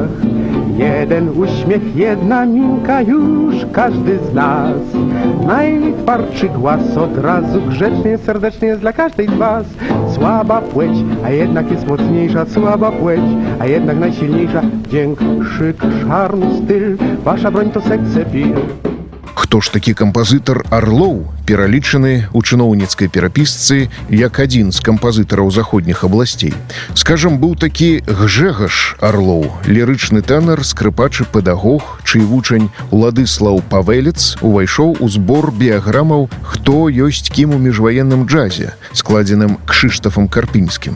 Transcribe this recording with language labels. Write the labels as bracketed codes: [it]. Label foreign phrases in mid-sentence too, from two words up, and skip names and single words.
[pl] Jeden uśmiech, jedna minka, już każdy z nas. Najtwardszy głaz od razu grzecznie, serdecznie jest dla każdej z was. Słaba płeć, a jednak jest mocniejsza. Słaba płeć, a jednak najsilniejsza. Wdzięk, szyk, szarm, styl, wasza broń to seksepil. [be] Хто ж такі кампазітар Арлоў, пералічаны ў чыноўніцкай перапісцы як адзін з кампазітараў заходніх абласцей. Скажам, быў такі Гжэгаш Арлоў, лірычны тэнар, скрыпач і педагог, чый вучань Уладыслаў Павелец увайшоў у збор біяграмаў «Хто ёсць кім у міжваенным джазе», складзеным Кшыштафам Карпінскім.